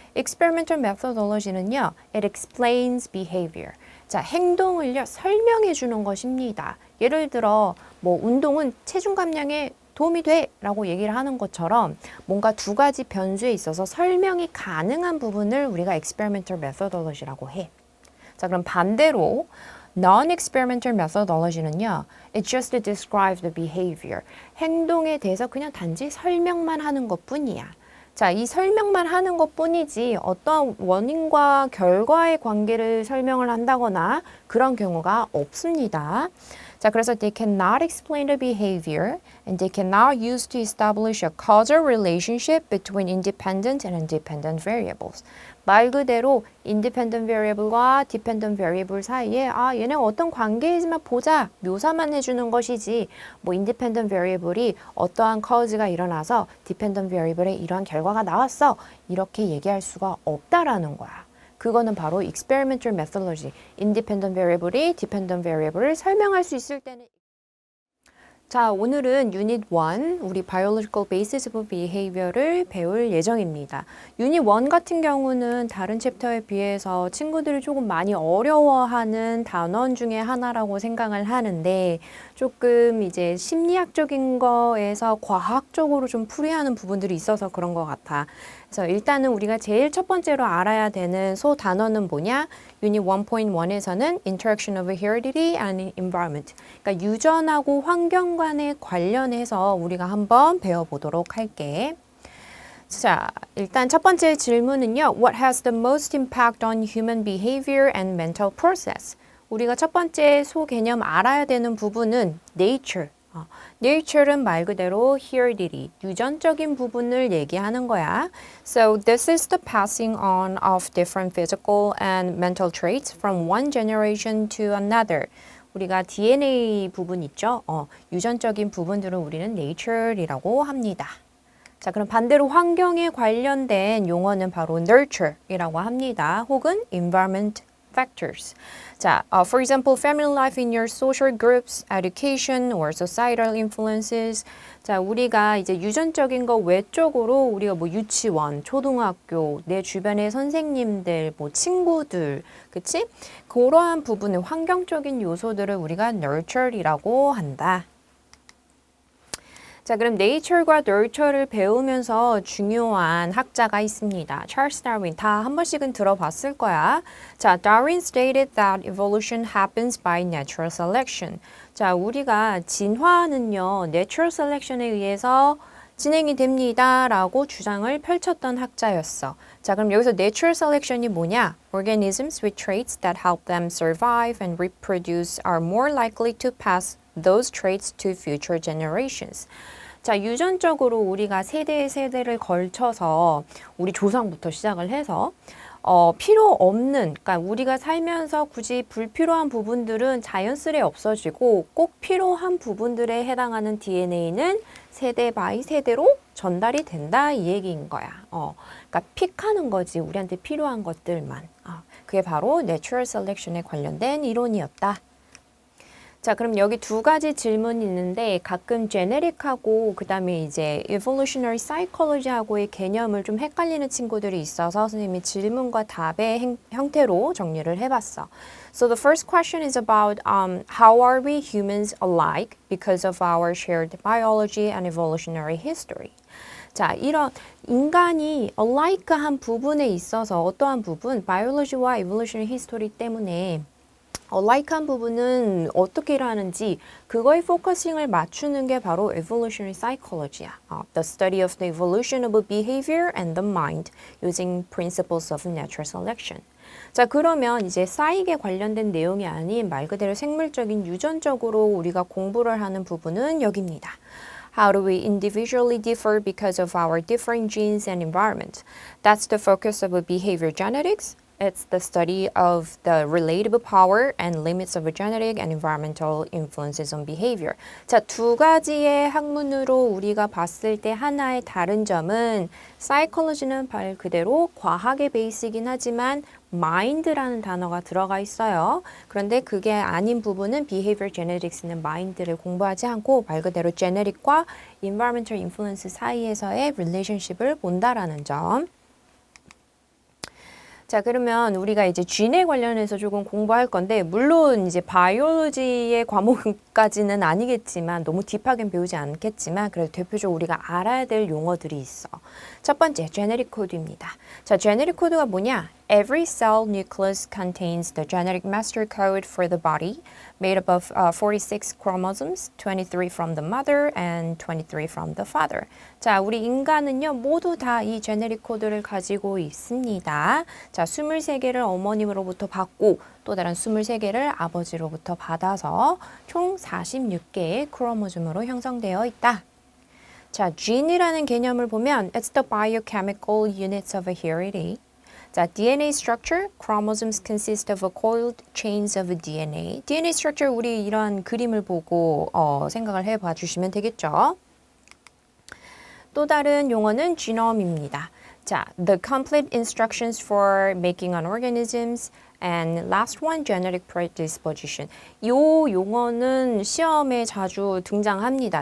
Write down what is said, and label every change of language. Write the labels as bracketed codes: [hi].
[en] experimental methodology는요, it explains behavior. [ko] 자, 행동을요, 설명해 주는 것입니다. 예를 들어, 뭐, 운동은 체중 감량에 도움이 돼 라고 얘기를 하는 것처럼 뭔가 두 가지 변수에 있어서 설명이 가능한 부분을 우리가 experimental methodology라고 해. 자, 그럼 반대로 [en] non-experimental methodology는요, it just describes the behavior. [ko] 행동에 대해서 그냥 단지 설명만 하는 것뿐이야. 자, 이 설명만 하는 것뿐이지 어떤 원인과 결과의 관계를 설명을 한다거나 그런 경우가 없습니다. 자, 그래서 [en] they cannot explain the behavior and they cannot use to establish a causal relationship between independent and independent variables. [ko] 말 그대로 independent variable과 dependent variable 사이에 얘네가 어떤 관계이지만 보자 묘사만 해주는 것이지 뭐 independent variable이 어떠한 cause가 일어나서 dependent variable에 이러한 결과가 나왔어 이렇게 얘기할 수가 없다라는 거야. 그거는 바로 experimental methodology. independent variable이 dependent variable을 설명할 수 있을 때는 자, 오늘은 유닛 1, 우리 biological basis of behavior를 배울 예정입니다. 유닛 1 같은 경우는 다른 챕터에 비해서 친구들이 조금 많이 어려워하는 단원 중에 하나라고 생각을 하는데 조금 이제 심리학적인 거에서 과학적으로 좀 풀이하는 부분들이 있어서 그런 것 같아. 그래서 일단은 우리가 제일 첫 번째로 알아야 되는 소 단어는 뭐냐? 유닛 1.1에서는 [en] interaction of heredity and environment. [ko] 그러니까 유전하고 환경 간에 관련해서 우리가 한번 배워보도록 할게. 자, 일단 첫 번째 질문은요. [en] What has the most impact on human behavior and mental process? [ko] 우리가 첫 번째 소 개념 알아야 되는 부분은 nature. Nature는 말 그대로 heredity, 유전적인 부분을 얘기하는 거야. [en] So this is the passing on of different physical and mental traits from one generation to another. [ko] 우리가 DNA 부분 있죠? 유전적인 부분들을 우리는 nature이라고 합니다. 자, 그럼 반대로 환경에 관련된 용어는 바로 nurture이라고 합니다. [en] 혹은 environment factors. 자, for example, family life in your social groups, education or societal influences. [ko] 자, 우리가 이제 유전적인 거 외적으로 우리가 뭐 유치원, 초등학교, 내 주변의 선생님들, 뭐 친구들, 그치? 그러한 부분의 환경적인 요소들을 우리가 nurture이라고 한다. 자, 그럼 nature과 nurture를 배우면서 중요한 학자가 있습니다. 찰스 다윈 다 한 번씩은 들어봤을 거야. [en] 자, Darwin stated that evolution happens by natural selection. [ko] 자, 우리가 진화는요, natural selection에 의해서 진행이 됩니다라고 주장을 펼쳤던 학자였어. 자, 그럼 여기서 natural selection이 뭐냐? [en] Organisms with traits that help them survive and reproduce are more likely to pass those traits to future generations. [ko] 자, 유전적으로 우리가 세대를 걸쳐서 우리 조상부터 시작을 해서 필요 없는, 그러니까 우리가 살면서 굳이 불필요한 부분들은 자연스레 없어지고 꼭 필요한 부분들에 해당하는 DNA는 세대 바이 세대로 전달이 된다 이 얘기인 거야. 그러니까 픽하는 거지 우리한테 필요한 것들만. 그게 바로 Natural Selection에 관련된 이론이었다. 자, 그럼 여기 두 가지 질문이 있는데 가끔 genetic하고 그다음에 이제 evolutionary psychology하고의 개념을 좀 헷갈리는 친구들이 있어서 선생님이 질문과 답의 형태로 정리를 해봤어. [en] So the first question is about how are we humans alike because of our shared biology and evolutionary history. [ko] 자, 이런 인간이 alike한 부분에 있어서 어떠한 부분, biology와 evolutionary history 때문에 alike한 부분은 어떻게 일하는지 그거에 포커싱을 맞추는 게 바로 evolutionary psychology야. [en] The study of the evolution of behavior and the mind using principles of natural selection. [ko] 자, 그러면 이제 사이에 관련된 내용이 아닌 말 그대로 생물적인 유전적으로 우리가 공부를 하는 부분은 여기입니다. [en] How do we individually differ because of our different genes and environment? That's the focus of behavior genetics. It's the study of the relative power and limits of genetic and environmental influences on behavior. [ko] 자, 두 가지의 학문으로 우리가 봤을 때 하나의 다른 점은 psychology는 말 그대로 과학의 베이스이긴 하지만 mind라는 단어가 들어가 있어요. 그런데 그게 아닌 부분은 behavior genetics는 mind를 공부하지 않고 말 그대로 genetic과 environmental influence 사이에서의 relationship을 본다라는 점. 자, 그러면 우리가 이제 쥐네 관련해서 조금 공부할 건데, 물론 이제 바이올로지의 과목까지는 아니겠지만, 너무 딥하게 배우지 않겠지만, 그래도 대표적으로 우리가 알아야 될 용어들이 있어. 첫 번째, genetic code입니다. 자, genetic code가 뭐냐? [en] Every cell nucleus contains the genetic master code for the body, made up of 46 chromosomes, 23 from the mother and 23 from the father. [ko] 자, 우리 인간은요, 모두 다 이 genetic code를 가지고 있습니다. 자, 23개를 어머님으로부터 받고 또 다른 23개를 아버지로부터 받아서 총 46개의 크로모즘으로 형성되어 있다. 자, gene이라는 개념을 보면 [en] it's the biochemical units of a heredity. 자, DNA structure, chromosomes consist of coiled chains of DNA. [ko] DNA structure 우리 이런 그림을 보고 생각을 해봐 주시면 되겠죠. 또 다른 용어는 genome입니다. [en] 자, the complete instructions for making an organisms. And last one, genetic predisposition. [ko] 이 용어는 시험에 자주 등장합니다.